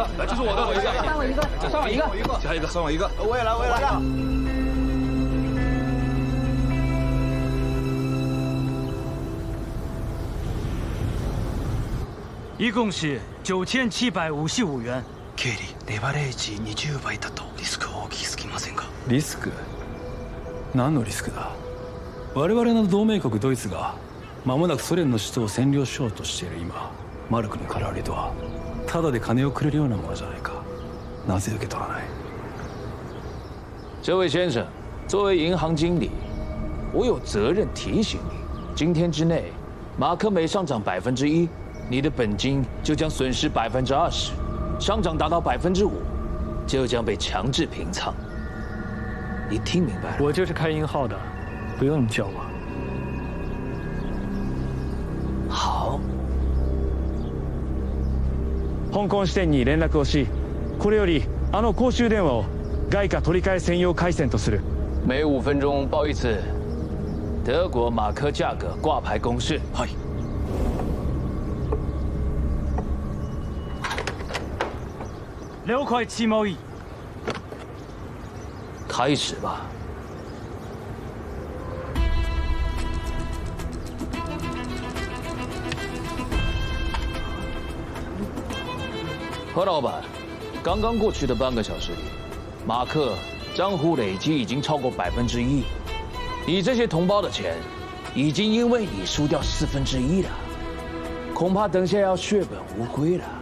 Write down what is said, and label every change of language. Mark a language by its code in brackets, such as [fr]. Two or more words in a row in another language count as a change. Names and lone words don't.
[zh] 这是我的，我一个，算我一个，算我一个，加一个，算我一个，我也来，我也来。一共是9755元。 [ja] 経理、レバレージ20倍だとリスク大きすぎませんか？リスク？何のリスクだ？我々の同盟国ドイツが間もなくソ連の首都を占領しようとしている今、マルクの空売りとはただで金をくれるようなものじゃないか。なぜ受け取らない？ [zh] 这位先生，作为银行经理，我有责任提醒你，今天之内，马克每上涨1%，你的本金就将损失20%，上涨达到5%，就将被强制平仓。你听明白了？我就是开银号的，不用你叫我。好。 [ja] 香港支店に連絡をし、これより公衆電話を外貨取り替え専用回線とする。 [zh] 每5分钟报一次德国马克价格挂牌公示。 [ja] はい。了解チームイ。 [zh] 开始吧。何老板，刚刚过去的半个小时里，马克账户累积已经超过1%，你这些同胞的钱，已经因为你输掉1/4了，恐怕等下要血本无归了。